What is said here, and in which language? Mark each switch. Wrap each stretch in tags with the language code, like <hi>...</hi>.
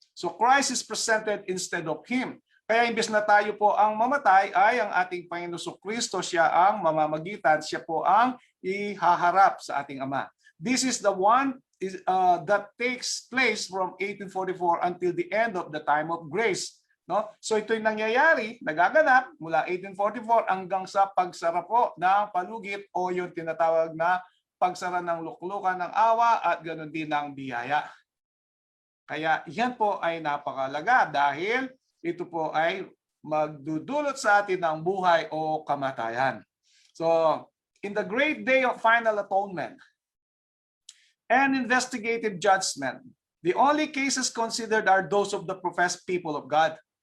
<en>So Christ is presented instead of him.</en> <tl>Kaya imbes na tayo po ang mamatay, ay ang ating Panginoon Kristo, siya ang mamamagitan, siya po ang ihaharap sa ating Ama.</tl> <en>This is the one that takes place from 1844 until the end of the time of grace.</en> <tl>No? So ito'y nangyayari, nagaganap mula 1844 hanggang sa pagsara po ng palugit o yung tinatawag na pagsara ng luklukan ng awa at ganoon din ng biyaya. Kaya yan po ay napakalaga dahil ito po ay magdudulot sa atin ng buhay o kamatayan.</tl> <en>So, in the great day of final atonement and investigative judgment, the only cases considered are those of the professed people of God.</en>